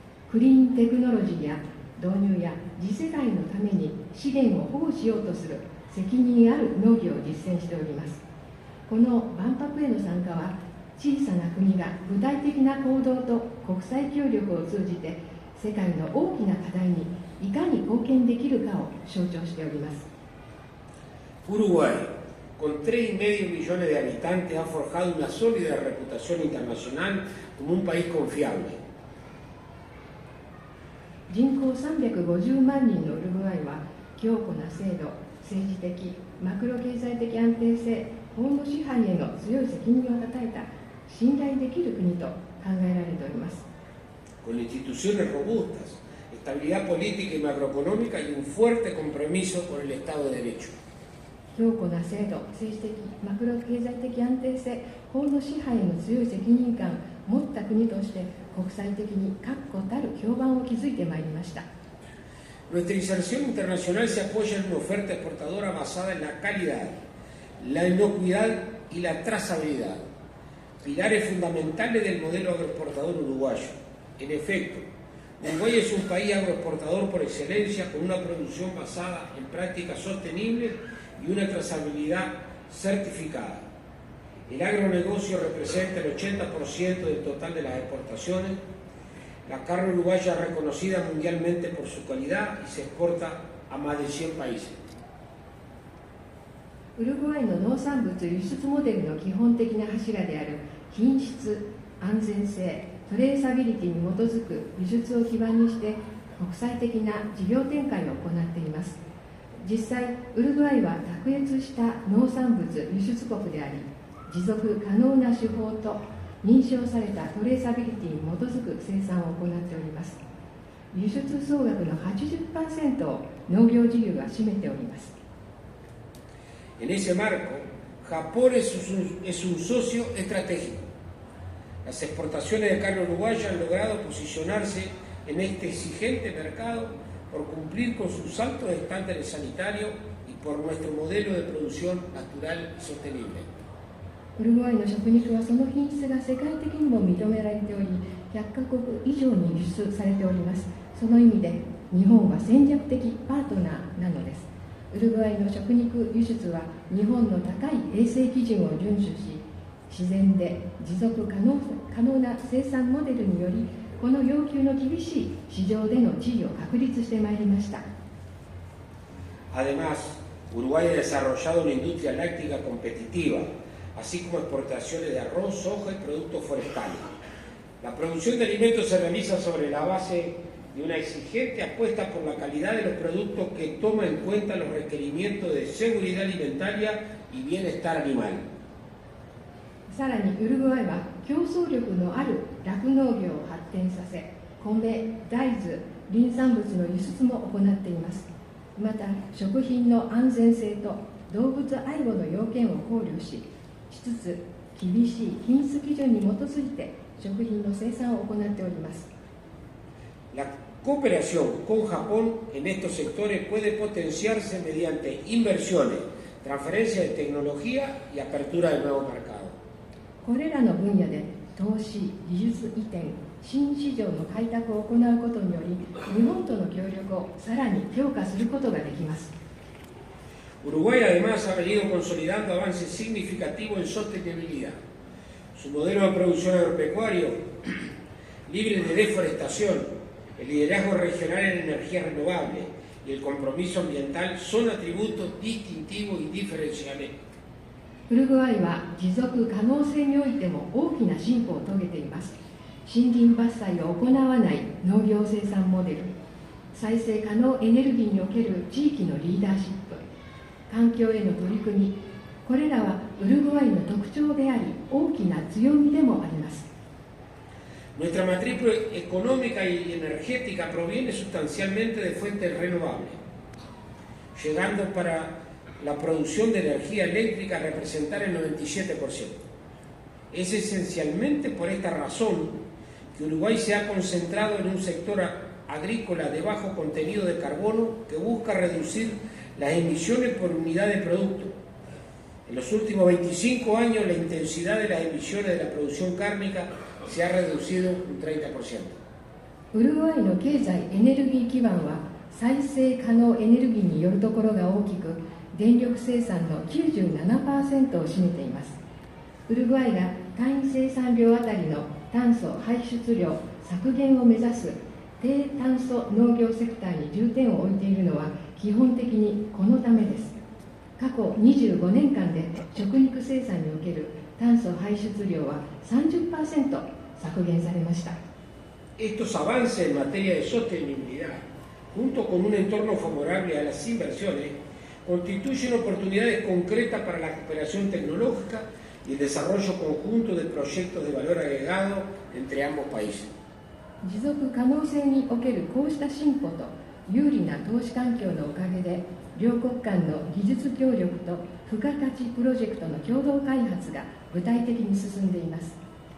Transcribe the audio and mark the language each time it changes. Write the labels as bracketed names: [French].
[Japanese] クリーンテクノロジーや導入や次世代のために資源を保護しようとする責任ある農業を実践しております。この万博への参加は小さな国が具体的な行動と国際協力を通じて世界の大きな課題にいかに貢献できるかを象徴しております。 [Spanish] Uruguay, con 3,5 millones de habitantes, ha forjado una sólida reputación internacional como un país confiable. [Japanese] 人口350万人のウルグアイは強固な制度、政治的、マクロ経済的安定性、法の支配への強い責任をたたえた信頼できる国と考えられております。 [Spanish] Con instituciones robustas, estabilidad política y macroeconómica y un fuerte compromiso con el Estado de Derecho. [Japanese] 強固な制度、政治的、マクロ経済的安定性、法の支配への強い責任感を持った国として国際的に確固たる評判を築いてまいりました。 [Spanish] Nuestra inserción internacional se apoya en una oferta exportadora basada en la calidad, la inocuidad y la trazabilidad, pilares fundamentales del modelo agroexportador uruguayo. En efecto, Uruguay es un país agroexportador por excelencia, con una producción basada en prácticas sostenibles y una trazabilidad certificada. El agronegocio representa el 80% del total de las exportaciones. La carne uruguaya es reconocida mundialmente por su calidad y se exporta a más de 100 países. [Japanese] ウルグアイの農産物輸出モデルの基本的な柱である品質、安全性、トレーサビリティに基づく輸出を基盤にして国際的な事業展開を行っています。実際、ウルグアイは卓越した農産物輸出国であり、持続可能な手法と認証されたトレーサビリティに基づく生産を行っております。輸出総額の 80% を農業事業が占めております。 [Spanish] En ese marco, Japón es un socio estratégico. Las exportaciones de carne uruguaya han logrado posicionarse en este exigente mercado por cumplir con sus altos estándares sanitarios y por nuestro modelo de producción natural y sostenible. [Japanese] ウルグアイの食肉はその品質が世界的にも認められており、100カ国以上に輸出されております。その意味で日本は戦略的パートナーなのです。ウルグアイの食肉輸出は日本の高い衛生基準を遵守し、自然で持続可能な生産モデルにより、この要求の厳しい市場での地位を確立してまいりました。 [Spanish] Además, Uruguay ha desarrollado una industria láctea competitiva, así como exportaciones de arroz, soja y productos forestales. La producción de alimentos se realiza sobre la base de una exigente apuesta por la calidad de los productos que toma en cuenta los requerimientos de seguridad alimentaria y bienestar animal. [Japanese] さらにウルグアイは競争力のある酪農業を発展させ、米、大豆、林産物の輸出も行っています。また食品の安全性と動物愛護の要件を考慮しつつ厳しい品質基準に基づいて食品の生産を行っております。 [Spanish] La cooperación con Japón en estos sectores puede potenciarse mediante inversiones, transferencia de tecnología y apertura de nuevos mercados. [Japanese] これらの分野で投資、技術移転、新市場の開拓を行うことにより日本との協力をさらに強化することができます。 [Spanish] Uruguay además ha venido consolidando avances significativos en sostenibilidad. Su modelo de producción agropecuario libre de deforestación, el liderazgo regional en energías renovables y el compromiso ambiental son atributos distintivos y diferenciales. [Japanese] ウルグアイは持続可能性においても大きな進歩を遂げています。森林伐採を行わない農業生産モデル、再生可能エネルギーにおける地域のリーダーシップ、環境への取り組み、これらはウルグアイの特徴であり、大きな強みでもあります。 [Spanish] Nuestra matriz económica y energética proviene sustancialmente de fuentes renovables, llegando para la producción de energía eléctrica a representar el 97%. Es esencialmente por esta razón que Uruguay se ha concentrado en un sector agrícola de bajo contenido de carbono que busca reducir las emisiones por unidad de producto. En los últimos 25 años la intensidad de las emisiones de la producción cárnica se ha reducido un 30%. [Japanese] ウルグアイの経済エネルギー基盤は再生可能エネルギーによるところが大きく、電力生産の 97% を占めています。ウルグアイが単位生産量あたりの炭素排出量削減を目指す低炭素農業セクターに重点を置いているのは基本的にこのためです。過去25年間で食肉生産における炭素排出量は 30% 削減されました。 [Spanish] Estos avances en materia de sostenibilidad, junto con un entorno favorable a las inversiones, constituyen oportunidades concretas para la cooperación tecnológica y el desarrollo conjunto de proyectos de valor agregado entre ambos países. [Japanese] 持続可能性におけるこうした進歩と有利な投資環境のおかげで両国間の技術協力と付加価値プロジェクトの共同開発が具体的に進んでいます。